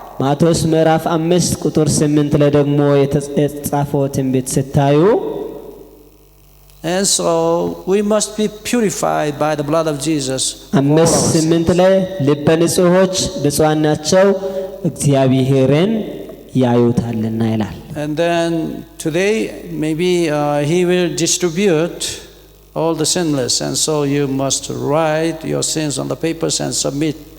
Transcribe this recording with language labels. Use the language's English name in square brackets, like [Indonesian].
[Amharic] ማቴዎስ ምዕራፍ 5 ቁጥር 8 ላይ ደግሞ የተጻፈው ትንቢት ስታዩ [English] And so we must be purified by the blood of Jesus. [Amharic] 5:8 ላይ ልበ ንጹሖች ብፁዓን ናቸው እግዚአብሔርን ያዩታልና ይላል። [English] And then today maybe he will distribute all the sinless, and so you must write your sins on the papers and submit.